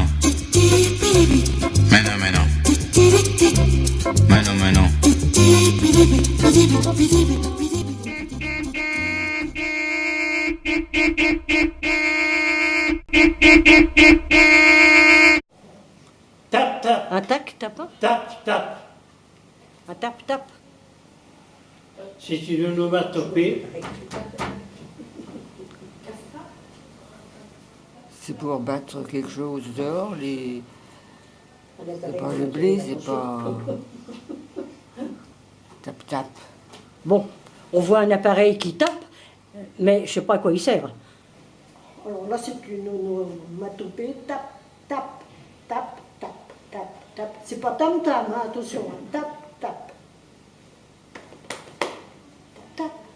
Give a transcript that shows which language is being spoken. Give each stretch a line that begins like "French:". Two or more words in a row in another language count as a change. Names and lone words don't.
Spanish: Bueno, bueno. Bueno, bueno. Tap, tap.
French: Un tac, tapin? Tap, tap. Un tap, tap. C'est une onomatopée. C'est pour battre quelque chose dehors, c'est pas le blé, c'est pas... Tap, tap. Bon, on voit un appareil qui tape, mais je ne sais pas à quoi il sert. Alors là, c'est une onomatopée. Tap, tap, tap, tap, tap, tap. C'est pas tam-tam, hein, attention. Hein. Tap, tap. Tap.